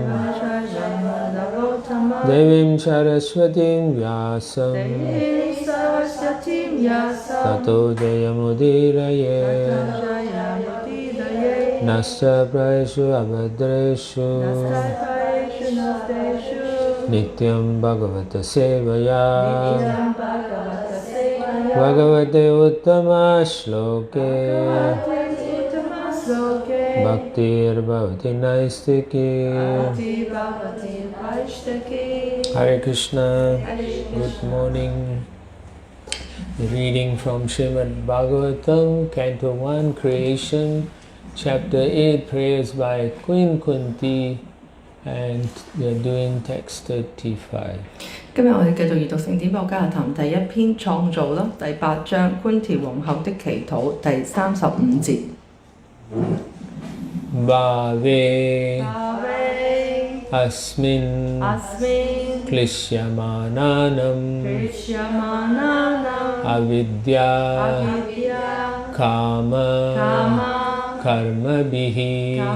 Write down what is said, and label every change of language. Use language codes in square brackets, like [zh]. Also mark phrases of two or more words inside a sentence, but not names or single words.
[sa] Devim Saraswatim Vyasam Tato Jayamudiraye Nasya Praeshu Abhadreshu Nityam Bhagavata Sevaya Bhagavate Uttama Shloke Bhaktir Bhavati Naistiki. Hare Krishna. [en] Good morning. Reading from Śrimad Bhagāvatam, Canto 1, Creation, Chapter 8, Prayers by Queen Kunti, and we are doing text 35. [yue] 今日我哋繼續閱讀聖典《Bhagāvatam》第一篇創造啦，第8章觀調皇后的祈禱第35節。 [sa] Bhave Asmin Klishyamananam Avidya Kama Karma Bihi